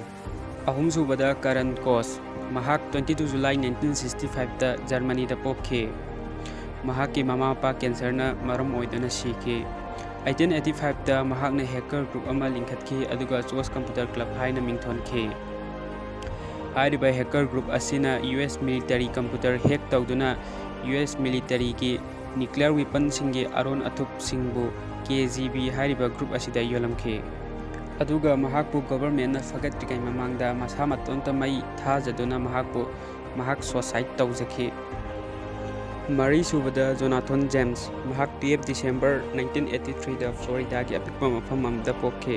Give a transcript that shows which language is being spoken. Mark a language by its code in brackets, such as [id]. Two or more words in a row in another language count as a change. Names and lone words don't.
[mni] Ahum subada Karen Koss mahak 22 July 1965 da Germany da pokhe. Mahaki mama pa cancer na maram oidana sikhe. 1885 da mahakna [en] hacker group [mni] ama lingkhatkhi aduga Chos Computer Club haina mingthonke. Hairiba [en] hacker group [mni] asina [en] US military computer hack [mni] tawduna US military ki [en] nuclear weapon [mni] singi aron athup singbu KGB hairiba group asida yolamkhe. Aduga mahakpu government na fagatri mamangda masa matonta mai thajaduna mahak suicide tawjakhe. Mari subada Jonathan James mahak 12 December 1983 da Florida gi apikpa mafam amda pokhe.